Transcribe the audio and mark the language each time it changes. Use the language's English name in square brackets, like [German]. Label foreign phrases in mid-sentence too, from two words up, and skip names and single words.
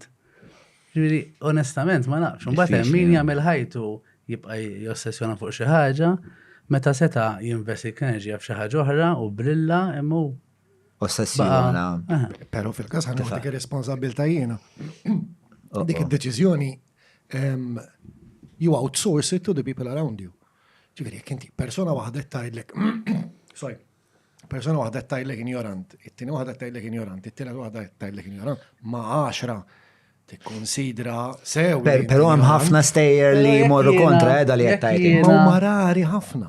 [Maltese] Ġifieri onestament ma nafx. Mbagħad hemm min jagħmel ħajtu jibqa' jossessjona fuq xi ħaġa, meta seta' jinvesti enerġija f'xi ħaġa oħra u brilla imma ossessjona. Però fil-każ ħanħu dik ir-responsabbiltà jiena. Dik id-deċiżjoni [English] you outsource it to the people around you. [Maltese] Ġifieri jekk inti persona waħda tgħidlek sorry, persona waħda tgħidlek ignorant, it-tieni waħda tgħidlek ignorant, it-tielet waħda tgħidlek ignorant, ma' 10 tikkonsidra sew. Però hemm ħafna stejjer li jmorru kontra li qed tgħid. Ma huma rari ħafna.